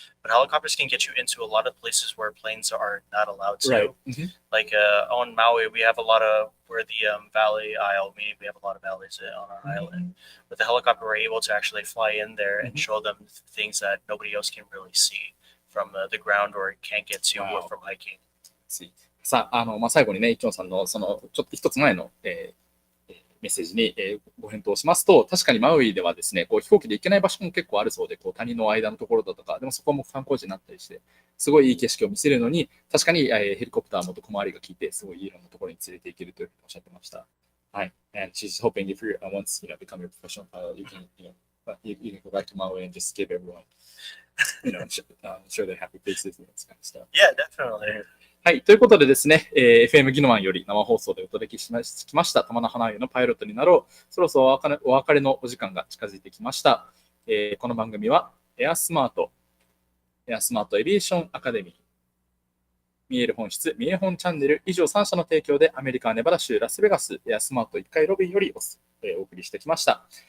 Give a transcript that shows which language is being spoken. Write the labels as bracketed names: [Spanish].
[English] But helicopters can get you into a lot of places where planes are not allowed to. Right. Like on Maui, we have a lot of where the Valley Isle, meaning we have a lot of valleys on our island. With the helicopter, we're able to actually fly in there and show them things that nobody else can really see from the ground or can't get to from hiking. [Japanese] さあ、最後にね、イチョンさんのそのちょっと一つ前の、メッセージに、ご返答しますと、確かにマウイではですね、こう飛行機で行けない場所も結構あるそうで、こう谷の間のところだとか、でもそこも観光地になったりして、すごいいい景色を見せるのに、確かに、ヘリコプターもと小回りが効いて、すごいいい色のところに連れて行けるというふうにおっしゃってました。はい。 [English] And she's hoping if you once become a professional pilot, you can you can go back to Maui and just give everyone show their happy faces and that kind of stuff. Yeah, definitely. [Japanese] はい。ということでですね、FM 宜野湾より生放送でお届けしました玉名花湯のパイロットになろう。そろそろお別れのお時間が近づいてきました。この番組はエアスマートエビエーションアカデミー、見える本質、見え本チャンネル以上3社の提供でアメリカ・ネバダ州ラスベガスエアスマート1階ロビーよりお送りしてきました。